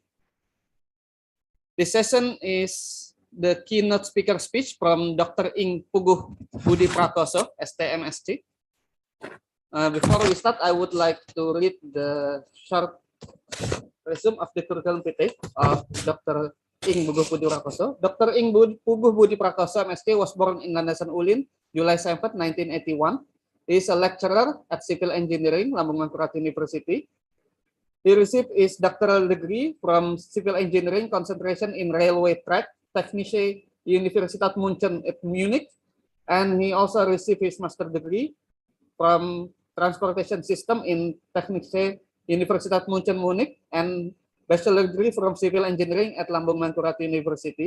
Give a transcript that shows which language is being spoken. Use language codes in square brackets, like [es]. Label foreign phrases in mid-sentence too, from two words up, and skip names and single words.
[en] This session is the keynote speaker speech from Dr. Ing Puguh Budi Prakoso, STMSC. Before we start, I would like to read the short resume of the curriculum vitae of Dr. Ing Puguh Budi Prakoso. Dr. Ing Puguh Budi Prakoso, MSc, was born in Landasan Ulin, July 7, 1981. He is a lecturer at Civil Engineering, Lambung Mangkurat University. He received his doctoral degree from Civil Engineering concentration in Railway Track, Technische Universität München at Munich, and he also received his master degree from Transportation System in Technische Universität München Munich and bachelor degree from Civil Engineering at Lambung Mangkurat University.